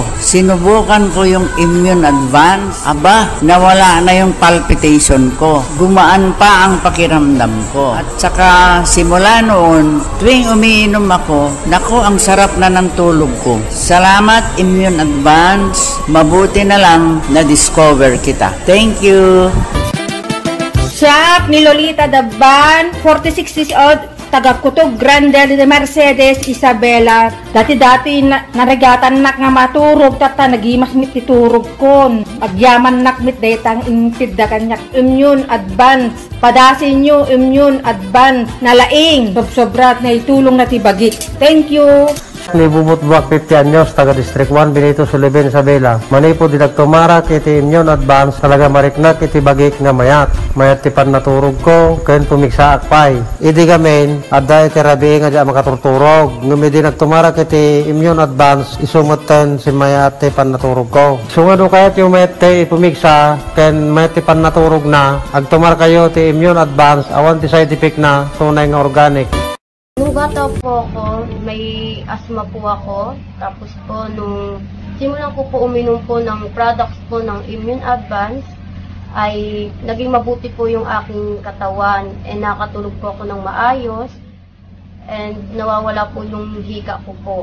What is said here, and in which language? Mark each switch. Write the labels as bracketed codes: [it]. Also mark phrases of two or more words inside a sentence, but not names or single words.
[tl] Sinubukan ko yung Immune Advance. Aba, nawala na yung palpitation ko. Gumaan pa ang pakiramdam ko. At saka simula noon, tuwing umiinom ako, naku, ang sarap na ng tulog ko. Salamat Immune Advance. Mabuti na lang na-discover kita. [en] Thank you. [tl] Shop ni Lolita Daban, 46 [en] years old, [tl] taga Kutog Grande de Mercedes, Isabela. [ilo] Dati-dati narigatan nak nga maturog, tata nagimas mit titurog kon. Agyaman nak mit daytang impid da kanyak Immune Advance. Padasin nyo Immune Advance. Nalaing, sobrat na itulong na tibagit. [en] Thank you. [tl] Ni Bumut Buwak 50 anyos, taga District 1, Benito Sullivan, Isabela. [ilo] Manipo dinagtumara kiti immune advance, talaga mariknak iti bagik nga mayat. Mayat ti pannaturog ko, kayon pumiksa akpay. Idi gamin, aday karabi nga dya makaturturog. Ngumi dinagtumara kiti immune advance, isumutan si mayat ti pannaturog ko. Sungado kayat yung mayat ti pumiksa, ken mayat ti pannaturog na, agtumar kayo ti immune advance, awan ti [en] side effect [ilo] na, tunay nga organic. [tl] Nung bata po ako, may asthma po ako. Tapos po, nung simulan ko po uminom po ng products po ng Immune Advance, ay naging mabuti po yung aking katawan. And nakatulog po ako ng maayos. And nawawala po yung hika ko po.